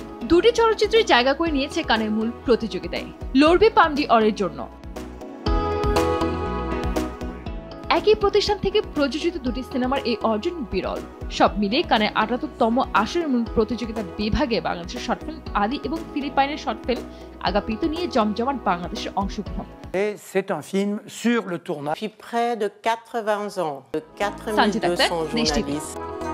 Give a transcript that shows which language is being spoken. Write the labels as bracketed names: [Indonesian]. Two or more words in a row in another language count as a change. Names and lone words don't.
[Bangla] দুটি চলচ্চিত্রের জায়গা করে নিয়েছে কানের মূল প্রতিযোগিতায়, লড়বে পামডি অরের জন্য। একই প্রতিষ্ঠান থেকে প্রযোজিত দুটি সিনেমার এই অর্জন বিরল। সব মিলিয়ে কানের ৭৮তম আসরের মূল প্রতিযোগিতা বিভাগে বাংলাদেশের [English] short film [Bangla] আলী এবং ফিলিপাইনের [English] short film [Bangla] আগাপিতো নিয়ে জমজমাট বাংলাদেশের অংশগ্রহণ। [French] C'est un film sur le tournage. Depuis près de 80 ans, de 8200 journalistes.